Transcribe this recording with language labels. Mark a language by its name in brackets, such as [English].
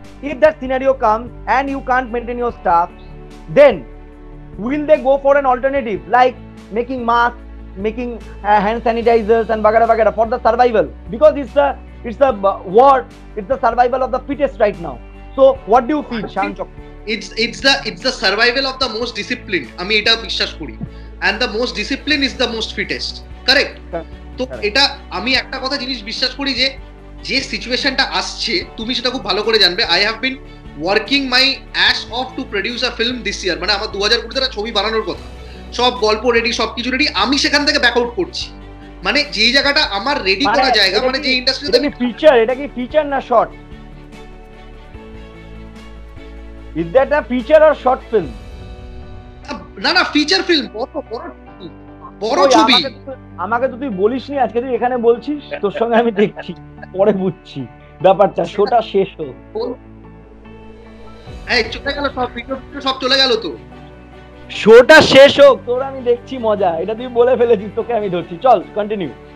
[English] If that scenario comes and you can't maintain your staff, then will they go for an alternative like making masks, making hand sanitizers and bagara for the survival? Because it's the war, it's the survival of the fittest right now. So what do you feel, Shan Chok? It's the survival of the most disciplined. [Bangla] আমি এটা বিশ্বাস করি, [English] and the most disciplined is the most fittest. Correct? [Bangla] তো এটা আমি একটা কথা জিনিস বিশ্বাস করি যে সিচুয়েশনটা আসছে, তুমি সেটা খুব ভালো করে জানবে। [English] I have been working my ass off to produce a film this year. [Bangla] মানে আমার 2020 ছবি বানানোর কথা, সব গল্প রেডি, সবকিছু রেডি, আমি সেখান থেকে ব্যাক আউট করছি। মানে যেই জায়গাটা আমার রেডি করা জায়গা, মানে যে ইন্ডাস্ট্রিতে এটা কি ফিচার না short? [English] Is that a feature or short film? [Bangla] না ফিচার ফিল্ম, বড় ছবি। আমাকে তো তুই বলিসনি, আজকে তুই এখানে বলছিস, তোর সঙ্গে আমি দেখছি, পরে বুঝছি ব্যাপারটা। শোটা শেষ হোক, চলে গেল সব, ভিডিও সব চলে গেল, তো শোটা শেষ হোক, তোর আমি দেখছি মজা। এটা তুই বলে ফেলেছিস, তোকে আমি ধরছি। চল কন্টিনিউ।